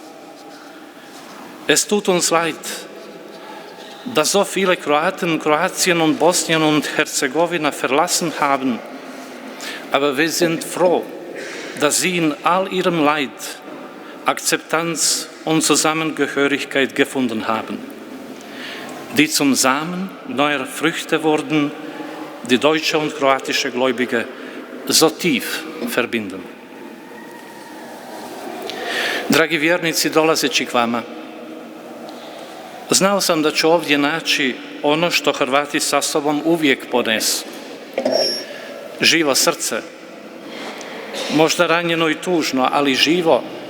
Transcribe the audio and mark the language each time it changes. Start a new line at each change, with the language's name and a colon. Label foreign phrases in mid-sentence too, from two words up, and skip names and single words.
German: Es tut uns leid, dass so viele Kroaten Kroatien und Bosnien und Herzegowina verlassen haben, aber wir sind froh, dass sie in all ihrem Leid Akzeptanz und Zusammengehörigkeit gefunden haben, die zum Samen neuer Früchte wurden, die deutsche und kroatische Gläubige so tief verbinden.
Croatian: Dragi vjernici, dolazeći k vama, znao sam da ću ovdje naći ono što Hrvati sa sobom uvijek ponesu. Živo srce, možda ranjeno i tužno, ali živo.